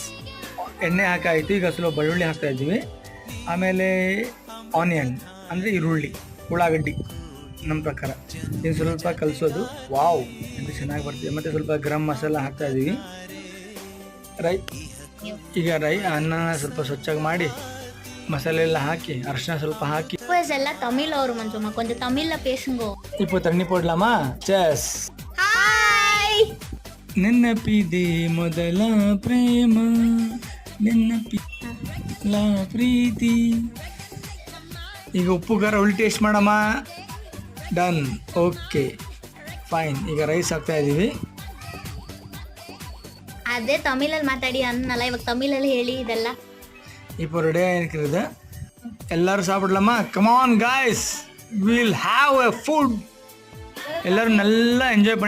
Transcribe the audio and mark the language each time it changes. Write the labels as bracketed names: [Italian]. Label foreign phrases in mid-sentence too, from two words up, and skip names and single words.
[Kannada] ಎಣ್ಣೆ ಹಾಕಾಯಿತು, ಈಗ ಸ್ವಲ್ಪ ಬೆಳ್ಳುಳ್ಳಿ ಹಾಕ್ತಾ ಇದ್ದೀವಿ, ಆಮೇಲೆ ಆನಿಯನ್ ಅಂದರೆ ಈರುಳ್ಳಿ, ಉಳ್ಳಾಗಡ್ಡಿ ನಮ್ಮ ಪ್ರಕಾರ ಇದು ಸ್ವಲ್ಪ ಕಲಿಸೋದು. ವಾವ್, ಇದು ಚೆನ್ನಾಗಿ ಬರ್ತಿದೆ. ಮತ್ತು ಸ್ವಲ್ಪ ಗರಂ ಮಸಾಲ ಹಾಕ್ತಾ ಇದ್ದೀವಿ. ಈಗ ಅನ್ನ ಸ್ವಲ್ಪ ಸ್ವಚ್ಛವಾಗಿ ಮಾಡಿ ಮಸಾಲೆ ಎಲ್ಲ ಹಾಕಿ ಅರಿಶಿನ ಸ್ವಲ್ಪ ಹಾಕಿ. ಎಲ್ಲ ತಮಿಳ್ ಅವರು ಮಂಜುಮ್ಮ, [Tamil] கொஞ்சம் தமிழ்ல பேசுங்க. இப்போ தண்ணி போடலாமா? [Kannada] ಚೆಸ್. ಹಾಯ್, ನೆನಪಿದೆ ಮೊದಲ ಪ್ರೇಮ, ನೆನಪಿಲ್ಲ ಪ್ರೀತಿ. ಈಗ ಉಪ್ಪು ಖಾರ ಉಳ್ಳಿ ಟೇಸ್ಟ್ ಮಾಡಮ್ಮ. ಡನ್, ಓಕೆ ಫೈನ್. ಈಗ ರೈಸ್ ಹಾಕ್ತಾ ಇದ್ದೀವಿ. ಅದೇ ತಮಿಳಲ್ಲಿ ಮಾತಾಡಿ ಅನ್ನಲ್ಲ, ಇವಾಗ ತಮಿಳಲ್ಲಿ ಹೇಳಿ ಇದೆಲ್ಲ. [Tamil] இப்போ ரெடியாக இருக்கிறது. எல்லாரும் சாப்பிடலாமா? [English] Come on guys, Will have a food. [Tamil] எல்லோரும் நல்லா என்ஜாய் பண்ணி